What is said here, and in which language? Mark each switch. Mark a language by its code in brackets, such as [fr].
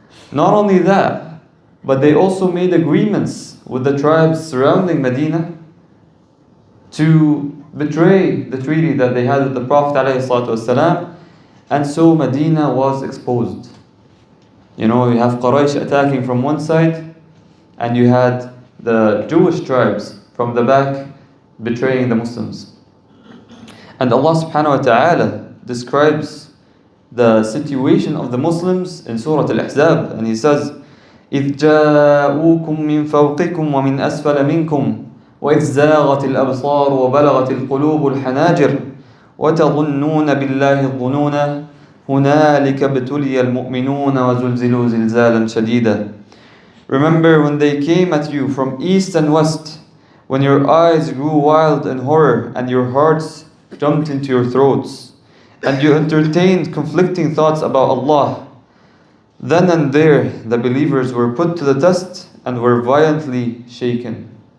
[en] Not only that, but they also made agreements with the tribes surrounding Medina to betray the treaty that they had with the Prophet ﷺ, and so Medina was exposed. You know, you have Quraysh attacking from one side, and you had the Jewish tribes from the back betraying the Muslims. And Allah subhanahu wa ta'ala describes the situation of the Muslims in Surah Al-Ahzab, and He says, [ar] إِذْ جَاءُوكُم مِّن فَوْقِكُمْ وَمِنْ أَسْفَلَ مِنْكُمْ وإذ زاغت الأبصار وبلغت القلوب الحناجر وتظنون بالله الظنون هنالك ابتلي المؤمنون وزلزلوا زلزالا شديدا. [en] Remember when they came at you from east and west, when your eyes grew wild in horror and your hearts jumped into your throats, and you entertained conflicting thoughts about Allah. Then and there the believers were put to the test and were violently shaken.